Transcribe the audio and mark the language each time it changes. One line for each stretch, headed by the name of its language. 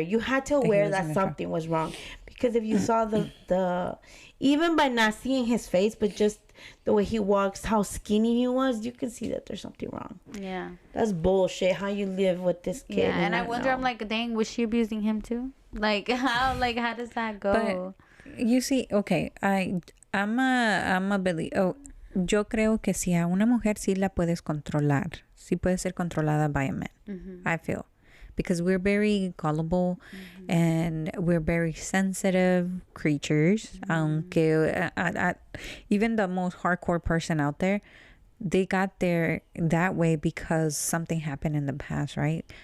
English: You had to aware that something was wrong, because if you saw the even by not seeing his face, but just the way he walks, how skinny he was, you can see that there's something wrong. Yeah. That's bullshit. How you live with this kid? Yeah, and I not wonder. know. I'm like, dang, was she abusing him too? Like, how does that go? But you see, okay, I'm a believe.
Spanish: Oh, yo creo que si a una mujer sí la puedes controlar, sí puede ser controlada
English: by a man. I feel, because we're very gullible and we're very sensitive creatures.
Spanish: Aunque
English: even the most hardcore person out there, they got there that way because something happened in the past, right?